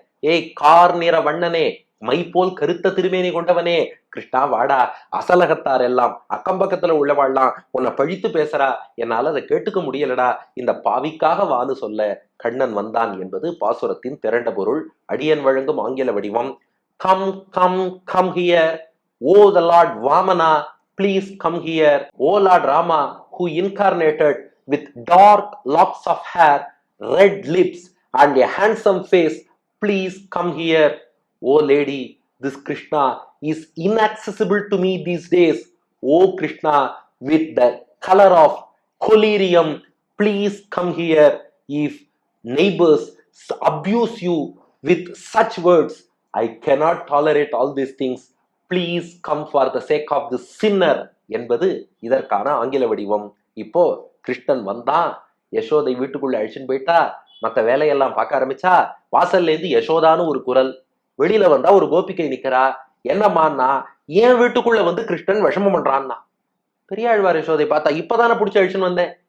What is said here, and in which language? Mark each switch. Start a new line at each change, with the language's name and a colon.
Tamil: ஏய் கார் நிற வண்ணனே, மை போல் கருத்த திருமேனி கொண்டவனே, கிருஷ்ணா வாடா, அசலகத்தார் எல்லாம் அக்கம் பக்கத்துல உள்ளவாள்லாம் உன்னை பழித்து பேசுறா, என்னால அதை கேட்டுக்க முடியலடா, இந்த பாவிக்காக வான்னு சொல்ல கண்ணன் வந்தான் என்பது பாசுரத்தின் திரண்ட பொருள். அடியன் வழங்கும் ஆங்கில வடிவம்.
English: Come come come here, O the Lord Vamana, please come here. O Lord Rama, who incarnated with dark locks of hair, red lips and a handsome face, please come here. O lady, this Krishna is inaccessible to me these days. O Krishna, with the color of collyrium, please come here. If neighbors abuse you with such words, I cannot tolerate all these things. Please come for the sake of the sinner
Tamil: என்பது இதற்கான ஆங்கில வடிவம். இப்போ கிருஷ்ணன் வந்தான், யசோதை வீட்டுக்குள்ள அழிச்சுன்னு போயிட்டா, மற்ற வேலையெல்லாம் பார்க்க ஆரம்பிச்சா, வாசல்ல இருந்து யசோதான்னு ஒரு குரல், வெளியில வந்தா ஒரு கோபிகை நிக்கிறா. என்னம்மான்னா, ஏன் வீட்டுக்குள்ள வந்து கிருஷ்ணன் விஷமம் பண்றான்னா. பெரியாழ்வார் யசோதை பார்த்தா, இப்பதானே பிடிச்சி அழிச்சுன்னு வந்தேன்.